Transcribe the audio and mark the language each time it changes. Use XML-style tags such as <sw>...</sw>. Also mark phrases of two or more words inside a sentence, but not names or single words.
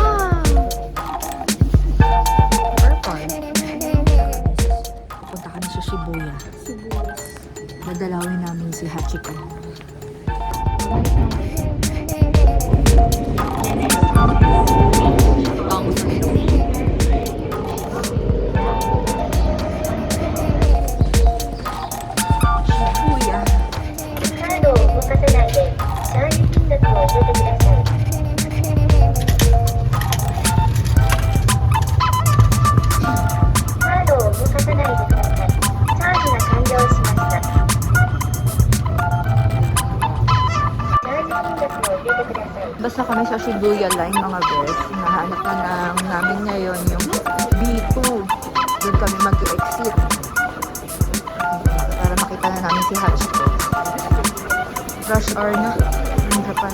<tl>Punta kami sa Shibuya. Dadalawin namin si Hachiko. Bangus na yun. Shibuya.</tl> <ja>カードを動かさないでチャージ金額を入れてください。カードを動かさないでください。チャージが完了しました。チャージ金額を入れてください。</ja> <tl>Basta kami sa Shibuya line mga bes. Hinahanap na namin ngayon yung B2. Doon kami mag-exit. Para makita na namin si Hachiko. Rush hour na. Ang Japan.</tl>